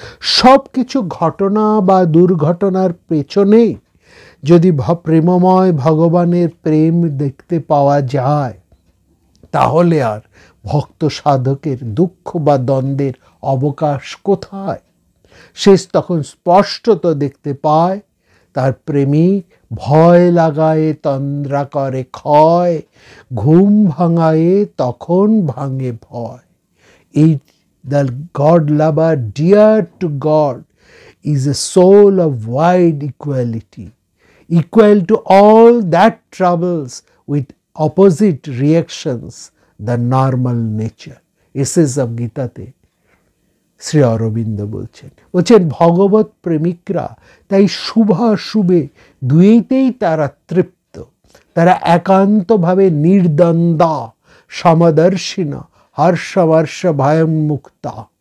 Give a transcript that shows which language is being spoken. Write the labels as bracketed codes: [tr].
[bn] সব কিছু ঘটনা বা দুর্ঘটনার পেছনে যদি প্রেমময় ভগবানের প্রেম দেখতে পাওয়া যায়, তাহলে আর ভক্ত সাধকের দুঃখ বা দ্বন্দ্বের অবকাশ কোথায়? সে তখন স্পষ্টত দেখতে পায় তার প্রেমিক ভয় লাগায়ে তন্দ্রা করে ক্ষয়, ঘুম ভাঙায়ে তখন ভাঙে ভয়। [en] এই the God lover dear to God is a soul of wide equality, equal to all that troubles with opposite reactions the normal nature. [bn] Essays of গীতাতে শ্রী অরবিন্দ বলছেন ভগবত প্রেমিকরা তাই শুভাশুভে দুইতেই তারা তৃপ্ত, তারা একান্তভাবে নির্দ্বন্দ্বা সমদর্শিনা হর্ষবর্ষ ভয়ং মুক্তা।